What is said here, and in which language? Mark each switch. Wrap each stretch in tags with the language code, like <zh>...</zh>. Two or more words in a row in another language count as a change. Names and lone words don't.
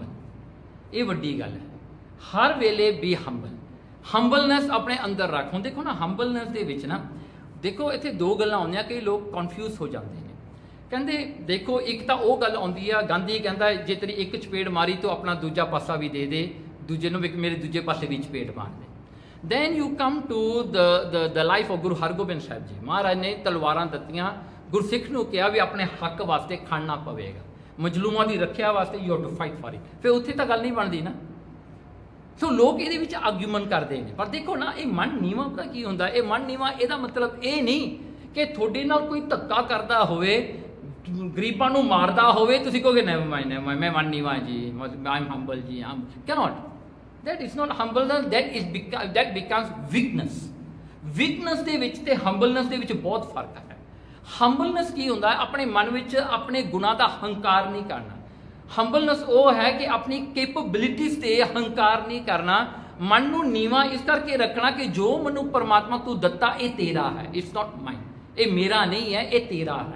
<pa>ਇਹ ਵੱਡੀ ਗੱਲ ਹੈ, ਹਰ ਵੇਲੇ</pa> <en>be humble,</en> <pa>ਹੰਬਲਨੈਸ ਆਪਣੇ ਅੰਦਰ ਰੱਖ। ਹੁਣ ਦੇਖੋ ਨਾ ਹੰਬਲਨੈਸ ਦੇ ਵਿੱਚ ਨਾ ਦੇਖੋ ਇੱਥੇ ਦੋ ਗੱਲਾਂ ਆਉਂਦੀਆਂ, ਕਈ ਲੋਕ ਕਨਫਿਊਜ਼ ਹੋ ਜਾਂਦੇ ਨੇ। ਕਹਿੰਦੇ ਦੇਖੋ ਇੱਕ ਤਾਂ ਉਹ ਗੱਲ ਆਉਂਦੀ ਆ, ਗਾਂਧੀ ਕਹਿੰਦਾ ਜੇ ਤੇਰੀ ਇੱਕ ਚਪੇੜ ਮਾਰੀ ਤਾਂ ਆਪਣਾ ਦੂਜਾ ਪਾਸਾ ਵੀ ਦੇ ਦੇ, ਦੂਜੇ ਨੂੰ ਵੀ ਮੇਰੇ ਦੂਜੇ ਪਾਸੇ ਵੀ ਚਪੇੜ ਮਾਰ ਦੇ।</pa> <en>then you come to the life of ਗੁਰੂ ਹਰਗੋਬਿੰਦ ਸਾਹਿਬ ਜੀ।</en> <pa>ਮਹਾਰਾਜ ਨੇ ਤਲਵਾਰਾਂ ਦਿੱਤੀਆਂ, ਗੁਰਸਿੱਖ ਨੂੰ ਕਿਹਾ ਵੀ ਆਪਣੇ ਹੱਕ ਵਾਸਤੇ ਖੜਨਾ ਪਵੇਗਾ, ਮਜਲੂਮਾਂ ਦੀ ਰੱਖਿਆ ਵਾਸਤੇ</pa> <en>you have to fight for it।</en> <pa>ਫਿਰ ਉੱਥੇ ਤਾਂ ਗੱਲ ਨਹੀਂ ਬਣਦੀ ਨਾ। ਸੋ ਲੋਕ ਇਹਦੇ ਵਿੱਚ ਆਰਗੂਮੈਂਟ ਕਰਦੇ ਨੇ, ਪਰ ਦੇਖੋ ਨਾ ਇਹ ਮਨ ਨੀਵਾਂ ਪਤਾ ਕੀ ਹੁੰਦਾ? ਇਹ ਮਨ ਨੀਵਾਂ ਇਹਦਾ ਮਤਲਬ ਇਹ ਨਹੀਂ ਕਿ ਤੁਹਾਡੇ ਨਾਲ ਕੋਈ ਧੱਕਾ ਕਰਦਾ ਹੋਵੇ, ਗਰੀਬਾਂ ਨੂੰ ਮਾਰਦਾ ਹੋਵੇ, ਤੁਸੀਂ ਕਹੋਗੇ ਨਹੀਂ ਮੈਂ ਮਨ ਨੀਵਾਂ ਜੀ,</pa> <en>I'm humble ਜੀ, cannot। that is not humbleness, that becomes weakness।</en> <pa>weakness ਦੇ ਵਿੱਚ ਤੇ humbleness ਦੇ ਵਿੱਚ ਬਹੁਤ ਫਰਕ ਹੈ। humbleness ਕੀ ਹੁੰਦਾ? ਆਪਣੇ ਮਨ ਵਿੱਚ ਆਪਣੇ ਗੁਣਾਂ ਦਾ ਹੰਕਾਰ ਨਹੀਂ ਕਰਨਾ। humbleness ਉਹ ਹੈ ਕਿ ਆਪਣੀ ਕੈਪੇਬਿਲਿਟੀਜ਼ ਤੇ ਹੰਕਾਰ ਨਹੀਂ ਕਰਨਾ, ਮਨ ਨੂੰ ਨੀਵਾਂ ਇਸ ਕਰਕੇ ਰੱਖਣਾ ਕਿ ਜੋ ਮੈਨੂੰ ਪਰਮਾਤਮਾ ਤੂੰ ਦਿੱਤਾ ਇਹ ਤੇਰਾ ਹੈ,</pa> <en>it's not mine,</en> <pa>ਇਹ ਮੇਰਾ ਨਹੀਂ ਹੈ, ਇਹ ਤੇਰਾ ਹੈ।</pa>